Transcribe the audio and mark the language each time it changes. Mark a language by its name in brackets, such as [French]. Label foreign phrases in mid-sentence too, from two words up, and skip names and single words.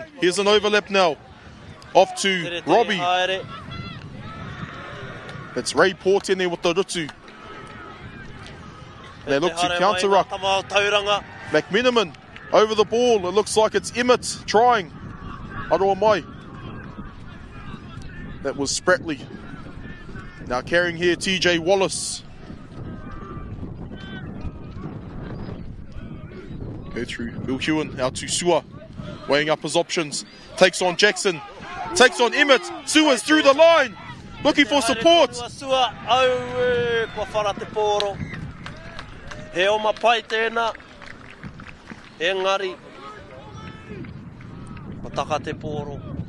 [English] Here's an overlap now, off to Robbie. That's Ray Port in there with the rutu. They look to counter-ruck. McMenamin over the ball. It looks like it's Emmett trying. [Māori] Aroa mai. [English] That was Spratley. Now carrying here TJ Wallace. Go through Vilhuan out to Sua. Weighing up his options. Takes on Jackson. Takes on Emmett. Sua's through the line. Looking for support. [Māori] He oma pai tēnā. Engari. Pataka te pōro.